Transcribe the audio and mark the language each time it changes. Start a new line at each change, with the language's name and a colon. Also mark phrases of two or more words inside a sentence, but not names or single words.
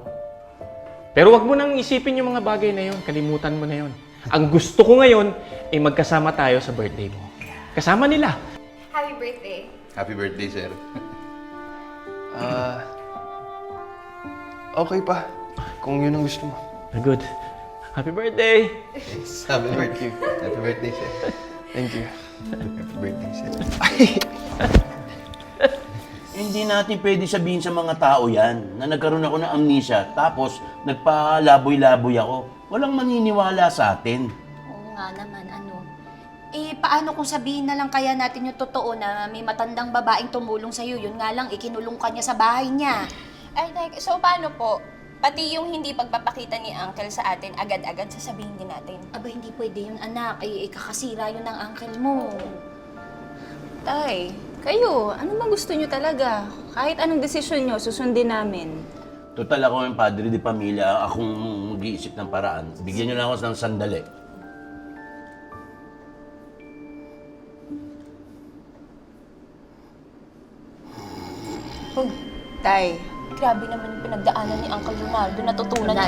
Filipino: Pero wag mo nang isipin yung mga bagay na yun, kalimutan mo na yun. Ang gusto ko ngayon ay magkasama tayo sa birthday mo. Kasama nila.
English: Happy birthday. Happy birthday, sir.
Filipino: Okay pa. Kung yun ang gusto mo.
English: Good. Happy birthday! Happy birthday. Happy birthday, sir. Thank you. Happy birthday, sir.
Filipino: Hindi natin pwede sabihin sa mga tao yan na nagkaroon ako ng amnesia tapos nagpalaboy-laboy ako. Walang maniniwala sa atin. Oo nga naman, ano. Paano kung sabihin na lang kaya natin yung totoo na may matandang babaeng tumulong sa'yo? Yun nga lang, ikinulong ka niya sa bahay niya. Ay, so paano po? Pati yung hindi pagpapakita ni Uncle sa atin, agad-agad sasabihin din natin. Aba, hindi pwede yun, anak. Kakasira yun ng uncle mo. Tay, kayo, ano bang gusto nyo talaga? Kahit anong desisyon nyo, susundin namin. Total ako yung padre de pamilya, akong mag-iisip ng paraan. Bigyan niyo lang ako ng sandali. Tay, grabe naman yung pinagdaanan ni Uncle Ronaldo. Natutunan niya.